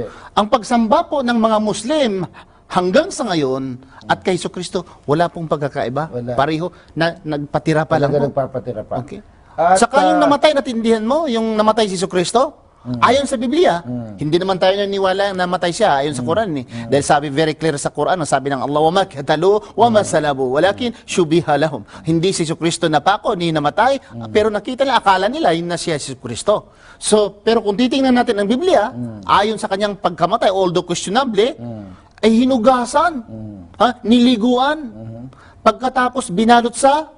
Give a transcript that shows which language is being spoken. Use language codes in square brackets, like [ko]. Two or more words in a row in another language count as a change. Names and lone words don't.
[tl] Ang pagsamba po ng mga Muslim hanggang sa ngayon at kay Jesucristo wala pong pagkakaiba. Wala. Pareho na nagpatira pa lang po. Nagpapatira pa. Okay. At, Saka yung namatay, natindihan mo, yung namatay si Jesucristo, ayon sa Biblia, hindi naman tayo naniwala na namatay siya ayon sa Quran. Dahil sabi [en] very clear [tl] sa Quran, sabi ng Allah, [ar] وَمَا كَتَلُوا وَمَا سَلَبُوا وَلَكِنْ شُبِهَ لَهُمْ. [tl] Hindi si Jesucristo napako, ni namatay, pero nakita nila, akala nila, yun na siya si Jesucristo. So, pero kung titingnan natin ang Biblia, ayon sa kanyang pagkamatay, [en] although questionable, [tl] ay hinugasan, niliguan, pagkatapos binalot sa